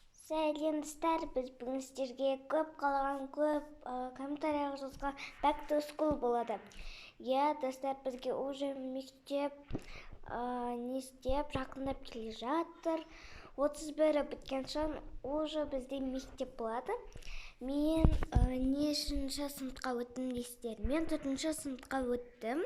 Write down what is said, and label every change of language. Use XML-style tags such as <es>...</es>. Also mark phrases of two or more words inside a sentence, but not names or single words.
<kk>Сәлем достар, біз бүгін сіздерге көп қалаған комментария жазған</kk> <en>back to school</en> <kk>болады. Достар, бізге уже мектеп не істеп жақындап келе жатыр. 31-і біткен соң уже бізде мектеп болады. Мен нешінші сыныпқа өттім дейсіздер? Мен 4-ші сыныпқа өттім.</kk>